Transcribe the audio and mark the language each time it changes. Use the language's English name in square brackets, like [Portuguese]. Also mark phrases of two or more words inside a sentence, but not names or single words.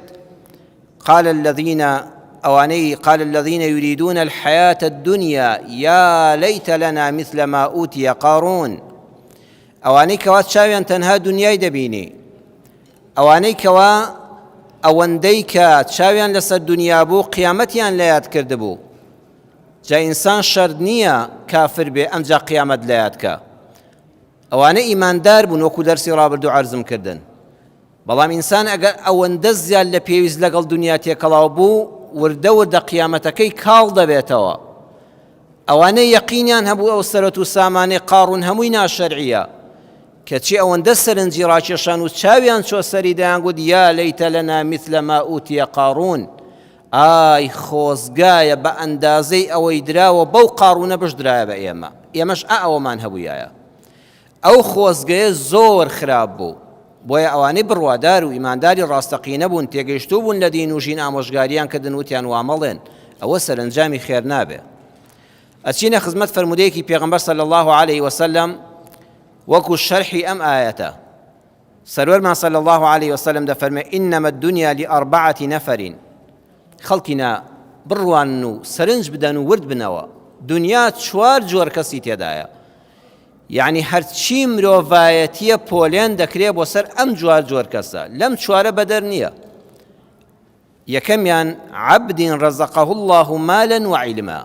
[Arabic] قال الذين يريدون الحياة الدنيا يا ليت لنا مثل ما أوتي قارون. [Central Kurdish] ئەوانەی کەوا چاویان تەنها دنیای دەبینی، ئەوانەی کەوا ئەوەندەی کە چاویان لەسەر دنیا بوو قیامەتیان لە یاد کردبوو. جا ئینسان شەرد نییە کافر بێ ئەمجا قیامەت لە یادکە. ئەوانە ئیماندار بوون وەکو دەرسی ڕابردوو عەرزم کردن. بەڵام ئینسان ئەگەر ئەوەندە زیاد لە پێویست لەگەڵ دنیا تێکەڵاو بوو وردە وردە قیامەتەکەی کاڵ دەبێتەوە. ئەوانەی یەقینیان هەبوو ئەو سەرەت و سامانەی قارون هەمووی ناشەرعیە کەچی ئەوەندە سەرنجی ڕاکێشان و چاویان چۆ سەری دەیانگوت [Arabic] یا لەیتە لەنا مثل ما ئوتیە قارون. [Central Kurdish] ئای خۆزگایە بە ئەندازەی ئەوەی دراوە بەو قارونە بشدرایە بە ئێمە، ئێمەش ئەوەمان هەبوویایە. ئەو خۆزگەیە زۆر خراپ بوو، بۆیە ئەوانەی بڕوادار و ئیمانداری ڕاستەقینە بوون تێگەیشتوو بوون لە دین و ژین ئامۆژگاریان کردن وتیان وامەڵێن ئەوە سەرنجامی خێر نابێ. ئەچینە خزمەت فەرمودەیەکی پێغەمبەر [Arabic] صلی الله عليه وسلم [Central Kurdish] وەکو شەرحی ئەم ئایەتە. سەرۆرمان [Arabic] صلی الله عليه وسلم [Central Kurdish] دەفەرمێ [Arabic] إنما الدنيا لأربعة نفر. [Central Kurdish] خەڵکینە بڕوان و سەرنج بدەن و ورد بنەوە، دنیا چوار جۆر کەسی تێدایە. یعنی هەرچی مرۆڤایەتیە پۆلێن دەکرێت بۆ سەر ئەم جۆر کەسە، لەم چوارە بەدەر نییە. [Arabic] یەکەمیان عەبدین ڕەزەقەهو الله مالا وعیلما.